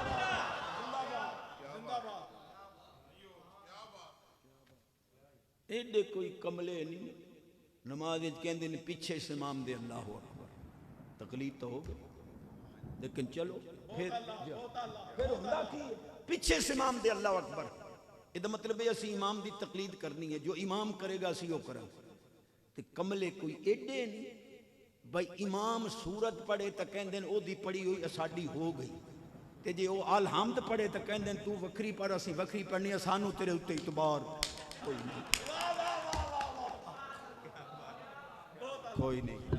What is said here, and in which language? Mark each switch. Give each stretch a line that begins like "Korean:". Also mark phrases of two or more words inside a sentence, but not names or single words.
Punjabi: ایڈے کوئی کملے نہیں، نماز کہندے نے پیچھے سے امام دے اللہ اکبر، تقلید تو ہو گئی، لیکن چلو پھر ہوندا کی پیچھے سے امام دے اللہ اکبر، یہ مطلب ہے اسی امام دی تقلید کرنی ہے، جو امام کرے گا اسی وہ کریں۔ تے کملے کوئی ایڈے نہیں بھائی امام سورت پڑھے تو کہندے او دی پڑھی ہوئی ساڈی ہو گئی، تے جے او الحمد پڑھے تو کہندے تو وکری پڑھ اسی وکری پڑھنی ہے، سانو تیرے اوتے اعتبار کوئی نہیں، کوئی نہیں۔